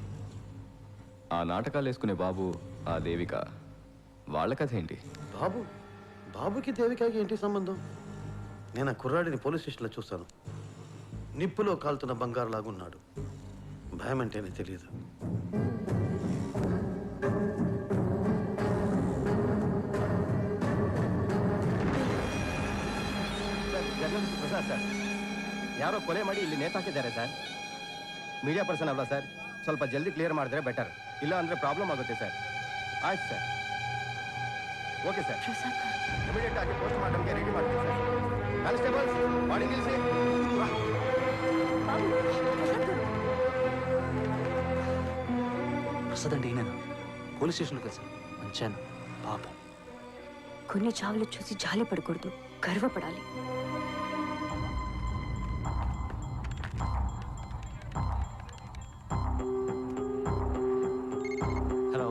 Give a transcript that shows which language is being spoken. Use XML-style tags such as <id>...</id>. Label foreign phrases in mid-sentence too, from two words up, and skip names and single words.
<te>ఆ నాటకాలు వేసుకునే బాబు, ఆ దేవిక, వాళ్ళ కథ ఏంటి? బాబుకి దేవికకి ఏంటి సంబంధం? నేను ఆ కుర్రాడిని పోలీస్ స్టేషన్లో చూస్తాను. నిప్పులో కాలుతున్న బంగారు లాగున్నాడు. భయం అంటేనే తెలియదు.</te> <kn>ಪ್ರಸಾದ್ ಸರ್, ಯಾರೋ ಕೊಲೆ ಮಾಡಿ ಇಲ್ಲಿ ನೇತಾಕಿದ್ದಾರೆ ಸರ್.</kn> <en>media person</en> <kn>ಅಲ್ಲ ಸರ್, ಸ್ವಲ್ಪ ಜಲ್ದಿ ಕ್ಲಿಯರ್ ಮಾಡಿದ್ರೆ ಬೆಟರ್. ಇಲ್ಲ ಅಂದ್ರೆ ಪ್ರಾಬ್ಲಮ್ ಆಗುತ್ತೆ ಸರ್. ಆಯ್ತು ಸರ್, ಓಕೆ ಸರ್. ಇಮಿಡಿಯೇಟ್ ಆಗಿ</kn> <en>post mortemಗೆ</en> <kn>ರೆಡಿ ಮಾಡ್ತೀವಿ ಸರ್. ಕಾನ್ಸ್ಟೇಬಲ್ಸ್, ಬಾಡಿ ನಿಲ್ಲಿಸಿ.</kn> <te>ప్రసాద్ అంటే ఈయన పోలీస్ స్టేషన్లో కలిసి మంచాను పాపం. కొన్ని చావులు చూసి జాలి పడకూడదు, గర్వపడాలి. హలో</te>